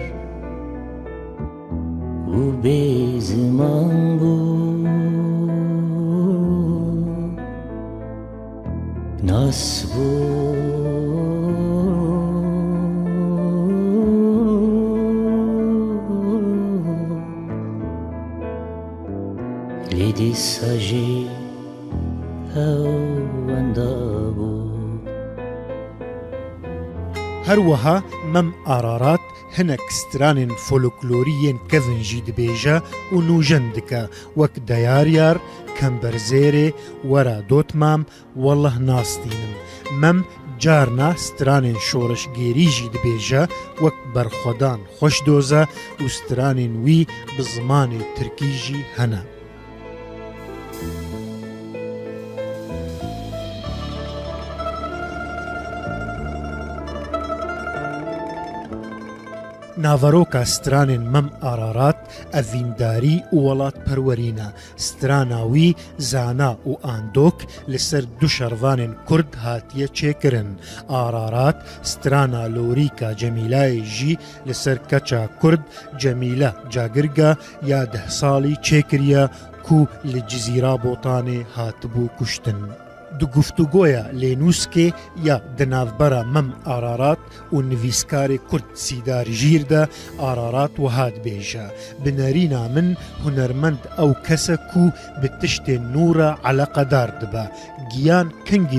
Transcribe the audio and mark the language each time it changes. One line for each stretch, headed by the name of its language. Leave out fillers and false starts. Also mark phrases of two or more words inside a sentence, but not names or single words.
Kurdish: û bêziman bû nas bû lê dîsa jî hewenda bû هەروەها مەم ئارارات هەنێک سترانên فۆلۆکلۆریên kevin jî dibêje û nûjen dike wek deyaryar kemberzêrê were dotmam wellah nastînim mem carna stranên şoreşgerî jî dibêje wek berxwedan xweş doze û stranên wî bi zimanê tirkî jî hene ناڤەرۆکە سترانên مەم ئارارات ئەڤینداری و وڵاتپەروەرینە سترانا وî زانا û ئاندۆک لەسەر دوو شەڕڤانên کورد هاتیە çêkirin ئارارات سترانا لۆریکا جەمیلایê jî لەسەر کەچا کورد جەمیلە جاگرگە یا 10 ساڵی çêkiriye ku li Cizîra Botanê hatibû kuştin di guftûgoya lênûskê ya di navbera mem Ararat û nivîskarê Kurd Sîdar Jîr de Ararat wiha dibêje bi nerîna min hunermend ew kes e ku bi tiştên nû re eleqedar dibe giyan kengî